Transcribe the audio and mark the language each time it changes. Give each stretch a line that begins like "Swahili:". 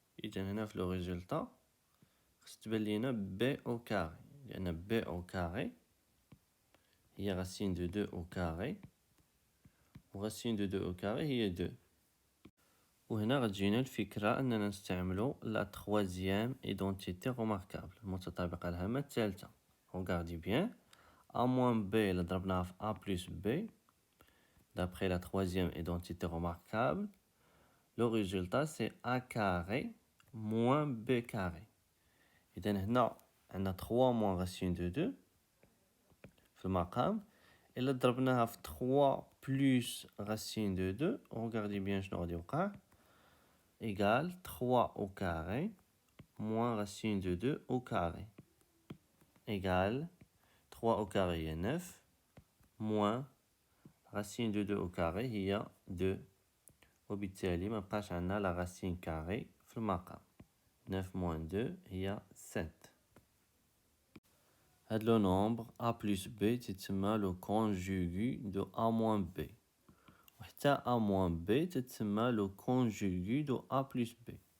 Arabic: إذن هنا في لو ريزولطا خص تبان لينا b au carré لأن b au carré هي راسين دو 2 au carré و راسين دو 2 au carré هي 2. وهنا غتجينا الفكرة أننا نستعملو لا تخوازيام إيدونتيتي روماركابل، المتطابقة الهامة الثالثة.
French: Regardez bien, a moins b
Arabic: إلا ضربناها في
French: a plus b d'après la troisième identité remarquable, le résultat c'est a carré moins b carré.
Arabic: إذن هنا عندنا 3 moins racine de 2 في المقام.
French: إلا ضربناها في 3 plus racine de 2
Arabic: regardez bien شنو غادي يوقع
French: égale 3 au carré moins racine de 2 au carré égale 3 au carré هي 9 moins racine de 2 au carré هي 2.
Arabic: وبالتالي ما بقاش عندنا لا racine carré في المقام.
French: 9 moins 2 هي 7.
Arabic: هاد لو نومبر a plus b تتسمى لو كونجوغي دو a moins b، وحتى a moins b تتسمى لو كونجوغي دو a plus b.